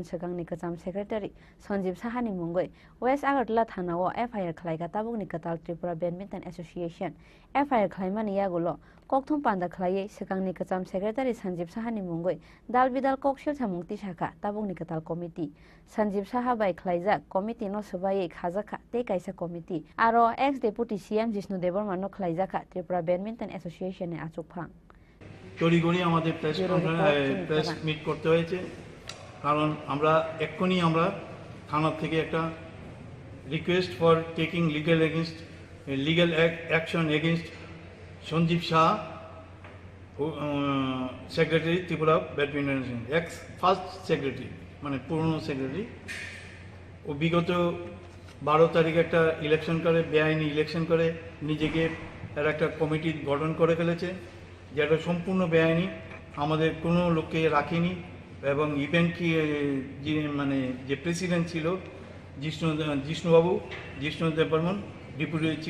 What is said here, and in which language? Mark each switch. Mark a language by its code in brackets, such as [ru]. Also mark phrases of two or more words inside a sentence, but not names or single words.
[trp] Sakangni Kacham Secretary Sanjeev Saha ni mungoi West Agartala thana o FIR khlaika tabuk ni katal Tripura Badminton Association FIR khlaimani yagulo kokthum panda khlaiye Sakangni Kacham Secretary Sanjeev Saha ni mungoi dal bidal kokshel samungti shaka tabuk ni katal committee Sanjeev Saha bai khlaijak committee no subai khajaka te kaisa committee aro [en] ex deputy CM [trp] Jishnu Devar mano khlaijaka Tripura Badminton Association e achuk phang [bn] তড়িঘড়ি আমাদের প্রেস মিট করতে হয়েছে কারণ আমরা এক্ষুনি আমরা থানা থেকে একটা [en] request for taking legal action against [bn] সঞ্জীব শাহ সেক্রেটারি ত্রিপুরা ব্যাডমিন্টন [en] ex first secretary [bn] মানে পুরনো সেক্রেটারি ও বিগত 12 তারিখে একটা ইলেকশন করে বেআইনি ইলেকশন করে নিজেকে এর একটা কমিটি গঠন করে ফেলেছে যেটা সম্পূর্ণ বেআইনি আমাদের কোনো লোককে রাখেনি এবং ইভেন্ট কি মানে যে প্রেসিডেন্ট ছিল জিষ্ণু দেববর্মন [en] deputy chief